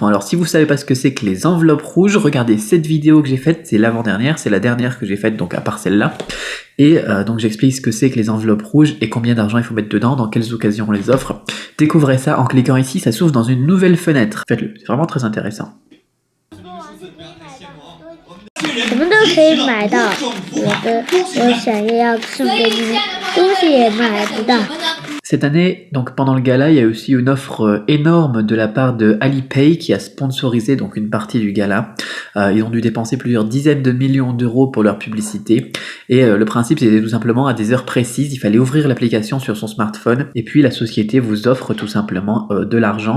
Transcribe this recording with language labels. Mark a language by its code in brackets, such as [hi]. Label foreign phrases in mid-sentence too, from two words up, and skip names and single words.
[fr] Alors si vous savez pas ce que c'est que les enveloppes rouges, regardez cette vidéo que j'ai faite, c'est l'avant-dernière, c'est la dernière que j'ai faite, donc à part celle-là. Et donc j'explique ce que c'est que les enveloppes rouges et combien d'argent il faut mettre dedans, dans quelles occasions on les offre. Découvrez ça en cliquant ici, ça s'ouvre dans une nouvelle fenêtre. Faites-le, c'est vraiment très intéressant. [zh] 什么都可以买到，我想要送给你们，东西也买不到。 [fr] Cette année, donc pendant le gala, il y a aussi une offre énorme de la part de Alipay qui a sponsorisé donc une partie du gala. Ils ont dû dépenser plusieurs dizaines de millions d'euros pour leur publicité. Et le principe, c'était tout simplement à des heures précises, il fallait ouvrir l'application sur son smartphone et puis la société vous offre tout simplement de l'argent.